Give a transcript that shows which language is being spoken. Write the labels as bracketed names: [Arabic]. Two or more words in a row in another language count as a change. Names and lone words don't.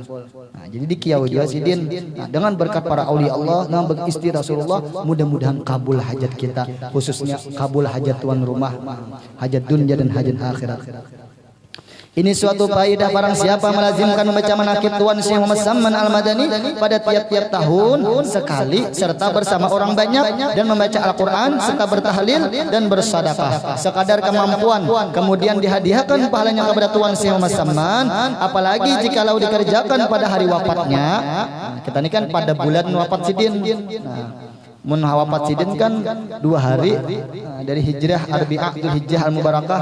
[Indonesian] Nah, jadi di Kiau juga Sidin. Nah, dengan berkat para aulia Allah, dengan beristi Rasulullah, mudah-mudahan kabul hajat kita, khususnya kabul hajat tuan rumah, hajat dunia dan hajat akhirat. Ini suatu faedah barang siapa melazimkan membaca manaqib Tuan Syekh Muhammad Saman Al-Madani pada tiap-tiap tahun sekali serta bersama orang banyak dan membaca Al-Quran serta bertahlil dan bersedekah sekadar kemampuan, kemudian dihadiahkan pahalanya kepada Tuan Syekh Muhammad Saman, apalagi jikalau dikerjakan pada hari wafatnya. Kita ini kan pada bulan wafat Sidin. [Banjar] Mun wafat Sidin [Indonesian] kan 2 hari dari Hijrah Arbi'ah Dzulhijjah Al-Mubarakah.